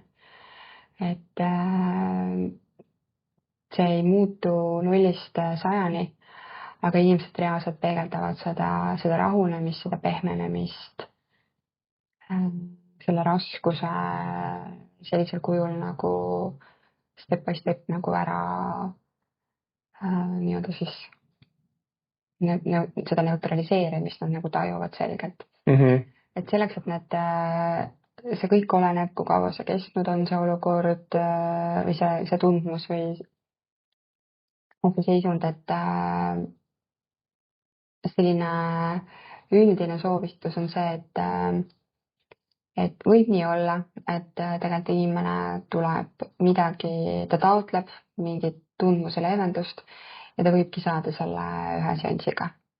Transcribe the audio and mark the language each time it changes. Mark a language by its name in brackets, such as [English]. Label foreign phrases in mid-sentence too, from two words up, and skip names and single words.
[Estonian] Et see ei muutu 0-100, aga inimesed reaalselt peegeldavad seda rahunemist, seda pehmenemist, selle raskuse sellisel kujul nagu [English] step by step [Estonian] nagu ära nii-öelda siis seda neutraliseerimist nad nagu tajuvad selgelt. Et selleks, et see kõik oleneb, kui kaua see kestnud on, see olukord või see tundmus või see seisund, et selline üldine soovitus on see, et võib nii olla, et tegelikult inimene tuleb midagi, ta taotleb mingit tundmuse leevendust ja ta võibki saada selle ühe seansiga.